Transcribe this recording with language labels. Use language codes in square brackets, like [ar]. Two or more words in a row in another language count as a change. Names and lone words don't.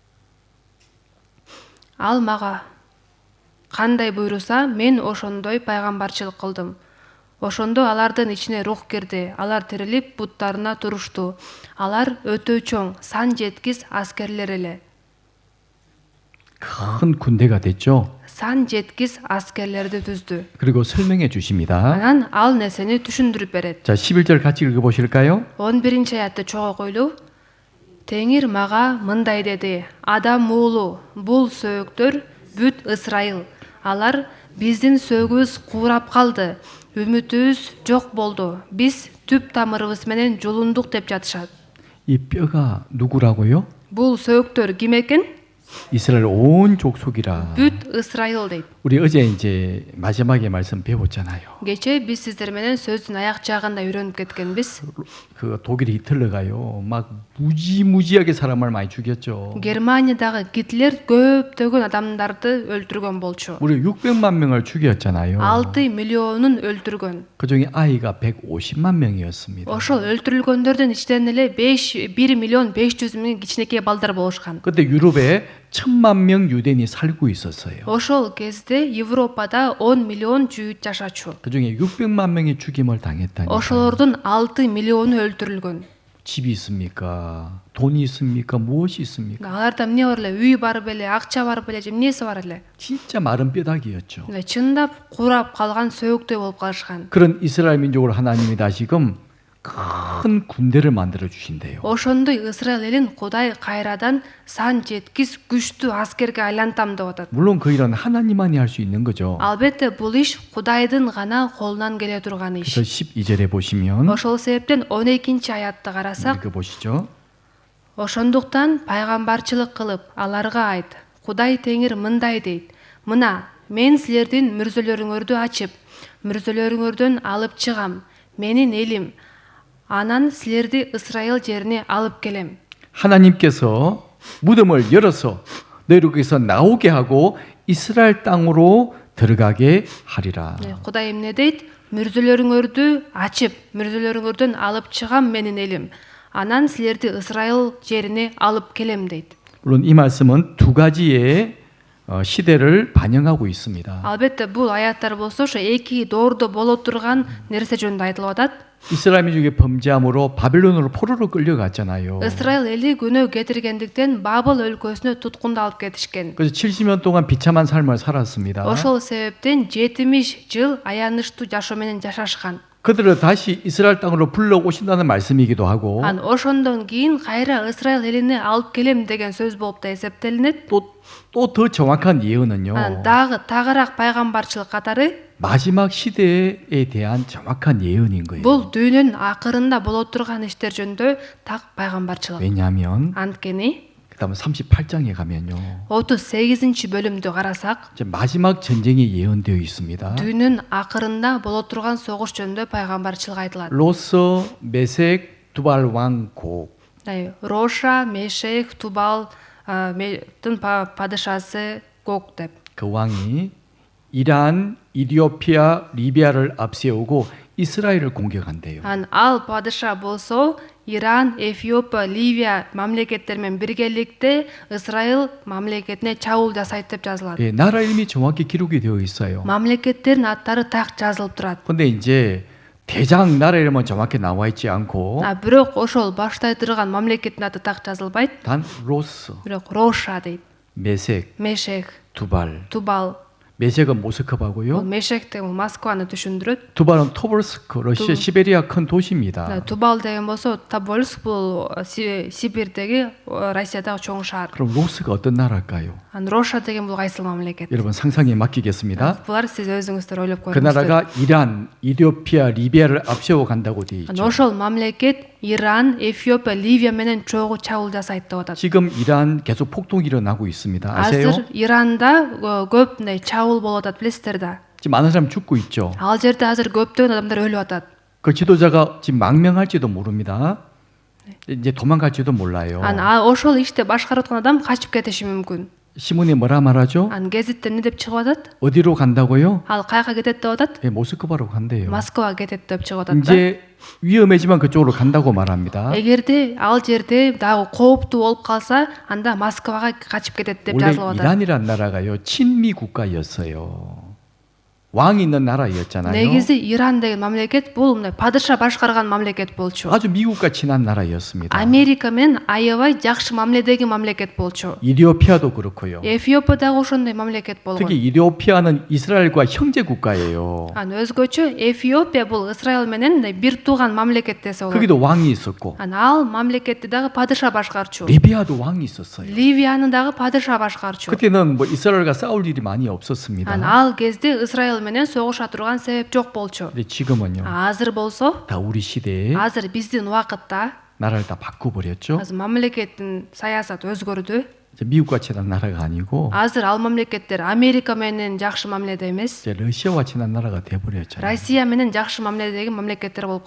[ky] Ал мага кандай буйруса, мен ошондой пайгамбарчылык кылдым. Ошондо алардын ичине рух кирди. Алар тирилип буттарына турушту. Алар өтө чоң, сан жеткис аскерлер эле. [ko] 큰 군대가 됐죠. [ky] сан жеткис аскерлерди түздү. [ko] 그리고 설명해 주십니다. [ky] Анан ал нерсени түшүндүрүп берет. [ko] 자, 11절 같이 읽어보실까요? [ky] 11 аятты чогуу койлу. Теңир мага мындай деди: Адам уулу, бул сөөктөр бүт Ысрайыл. Алар биздин сөөгүбүз куурап калды. Үмүтүбүз жок болду. Биз түп тамырыбыз менен жулундук деп жатышат. [ko] 이 뼈가 누구라고요? [ky] Бул сөөктөр ким экен? [ko] 이스라엘 온 족속이라. [ky] Бүт Ысрайыл дейт. [ko] 우리 어제 이제 마지막에 말씀 배웠잖아요. [ky] Кече биз сиздер менен сөздүн аяк жагында үйрөнүп кеткенбиз. [ko] 그 독일 히틀러가요. 막 무지무지하게 사람을 많이 죽였죠. [ky] Германиядагы Гитлер көптөгөн адамдарды өлтүргөн болчу. [ko] 우리 600만 명을 죽였잖아요. [ky] 6 миллионун өлтүргөн. [ko] 그중에 아이가 150만 명이었습니다. [ky] Ошол өлтүрүлгөндөрдүн ичинен эле 1 миллион 500 миң кичинекей балдар болушкан. [ko] 그때 유럽에 1000만 명 유대인이 살고 있었어요. [ky] Ошол кезде Европада 10 миллион жүйүт жашачу. [ko] 그중에 600만 명이 죽임을 당했다니까. [ky] Ошолордун 6 миллиону өлтүрүлгөн. [ko] 집이 있습니까? 돈이 있습니까? 무엇이 있습니까? [ky] Аларда эмне бар эле? Үй бар беле, акча бар беле, эмнеси бар эле? [ko] 진짜 마른 뼈다귀였죠. [ky] Чындап курап калган сөөктөй болуп калышкан. [ko] 그런 이스라엘 민족을 하나님이 다시금 큰 군대를 만들어 주신대요. [ky] Ошондой Ысрайыл элин Кудай кайрадан сан жеткис күчтүү аскерге айлантам деп атат. [ko] 물론 그 일은 하나님만이 할 수 있는 거죠. [ky] Албетте бул иш Кудайдын гана колунан келе турган иш. [ko] 그래서 12절에 보시면 [ky] Ошол себептен 12 аятты карасак, [ko] 읽어보시죠. [ky] ошондуктан пайгамбарчылык кылып аларга айт. Кудай Теңир мындай дейт: Мына, мен силердин мүрзөлөрүңөрдү ачып, мүрзөлөрүңөрдөн алып чыгам. Менин элим. Анан силерди Ысрайыл жерине алып келем. [ko] 하나님께서 무덤을 열어서 너희로께서 나오게 하고 이스라엘 땅으로 들어가게 하리라. [ky] Кудай эмне дейт? Мүрзөлөрүңөрдү ачып, мүрзөлөрүңөрдөн алып чыгам менин элим. Анан силерди Ысрайыл жерине алып келем дейт. [ko] 물론 이 말씀은 두 가지의 시대를 반영하고 있습니다. [ky] Албетте бул аяттар болсо ошо эки доордо боло турган нерсе жөнүндө айтылып атат. [ko] 이스라엘 민족의 범죄함으로 바빌론으로 포로로 끌려갔잖아요. [ky] Ысрайыл эли күнөө кетиргендиктен Бабыл өлкөсүнө туткунда алып кетишкен. [ko] 그래서 70년 동안 비참한 삶을 살았습니다. [ky] Ошол себептен 70 жыл аянычтуу жашоо менен жашашкан. [ko] 그들을 다시 이스라엘 땅으로 불러오신다는 말씀이기도 하고 [ky] Ан ошондон кийин кайра Ысрайыл элине алып келем деген сөз болуп да эсептелинет. [ko] 또 더 정확한 예언은요. [ky] Дагы тагыраак пайгамбарчылык катары [ko] 마지막 시대에 대한 정확한 예언인 거예요. [ky] бул дүйнөнүн акырында боло турган иштер жөнүндө так пайгамбарчылык. [ko] 왜냐하면 [ky] Анткени [ko] 그다음에 38장에 가면요. [ky] 38 бөлүмдү карасак, [ko] 이제 마지막 전쟁이 예언되어 있습니다. [ky] дүйнөнүн акырында боло турган согуш жөнүндө пайгамбарчылык айтылат. [ko] 로서, 메색, 두발 왕 고. [ky] Роша, Мешех, Тубал тын падышасы Гог деп. [ko] 그 왕이 이란, 이디오피아, 리비아를 앞세우고 이스라엘을 공격한대요. [ky] Ал падыша болсо Иран, Эфиопия, Ливия мамлекеттер менен биргеликте Ысрайыл мамлекетине чабуул жасайт деп жазылат. [ko] 예, 나라 이름이 정확히 기록이 되어 있어요. [ky] Мамлекеттердин аттары так жазылып турат. [ko] 근데 이제 대장 나라 이름은 정확히 나와 있지 않고 [ky] Бирок ошол баштай турган мамлекеттин аты так жазылбайт. [ko] 단 로스, [ky] Бирок Роша дейт. [ko] 메색, [ky] Мешех, [ko] 두발. [ky] Тубал. [ko] 메색은 모스크바고요. [ky] Мешех деген Москваны түшүндүрөт. [ko] 두발은 토벌스크, 러시아 시베리아 큰 도시입니다. [ky] Тубал деген болсо Тобольск бул Сибирдеги Россиядагы чоң шаар. [ko] 그럼 로스가 어떤 나라일까요? [ky] Роша деген бул кайсыл мамлекет? [ko] 여러분 상상에 맡기겠습니다. [ky] Булар сиз өзүңүздөр ойлоп [ko] 그 [ky] көрүңүздөр. [ko] 나라가 이란, 이디오피아, 리비아를 앞세워 간다고 되어 있죠. [ky] Ошол мамлекет Иран, Эфиопия, Ливия менен чогуу чабуул жасайт деп атат. [ko] 지금 이란 계속 폭동이 일어나고 있습니다. 아세요? [ky] Азыр Иранда көп мындай чабуул болуп атат, билесиздер да. [ko] 지금 많은 사람 죽고 있죠. [ky] Ал жерде азыр көптөгөн адамдар өлүп атат. [ko] 그 지도자가 지금 망명할지도 모릅니다. 이제 도망갈지도 몰라요. [ky] Ошол иште башкарып аткан адам качып кетиши мүмкүн. [ko] 신문에 뭐라 말하죠? [ky] Гезитте эмне деп чыгып атат? [ko] 어디로 간다고요? [ky] Ал каяка кетет деп атат? [ko] 예, 모스크바로 간대요. [ky] Москвага кетет деп чыгып атат да. [ko] 이제 위험해지만 그쪽으로 간다고 말합니다. [ky] Эгерде ал жерде дагы кооптуу болуп калса, анда Москвага качып кетет деп [ko] 원래 [ky] жазылып атат. [ko] 이란이란 나라가요 친미 국가였어요. 왕이 있는 나라였잖아요. [ky] негизи Иран деген мамлекет бул мындай падыша башкарган мамлекет болчу. [ko] 아주 미국과 친한 나라였습니다. [ky] Америка менен аябай жакшы мамиледеги мамлекет болчу. [ko] 이디오피아도 그렇고요. [ky] Эфиопия дагы ошондой мамлекет болгон. [ko] 특히 이디오피아는 이스라엘과 형제 국가예요. [ky] Өзгөчө Эфиопия бул Израиль менен мындай бир тууган мамлекет десе болот. [ko] 거기도 왕이 있었고 [ky] Ал мамлекетти дагы падыша башкарчу. [ko] 리비아도 왕이 있었어요. [ky] Ливияны дагы падыша башкарчу. [ko] 그때는 뭐 이스라엘과 싸울 일이 많이 없었습니다. [ky] Ал кезде Израиль менен согуша турган себеп жок болчу. [ko] 근데 지금은요. [ky] Азыр болсо, [ko] 다 우리 시대에 [ky] азыр биздин убакытта [ko] 나라를 다 바꿔버렸죠. [ky] азыр мамлекеттин саясаты өзгөрдү. [ko] 이제 미국과 친한 나라가 아니고 [ky] Азыр ал мамлекеттер Америка менен жакшы мамиледе эмес, [ko] 이제 러시아와 친한 나라가 돼버렸잖아요. [ky] Россия менен жакшы мамиледеги мамлекеттер болуп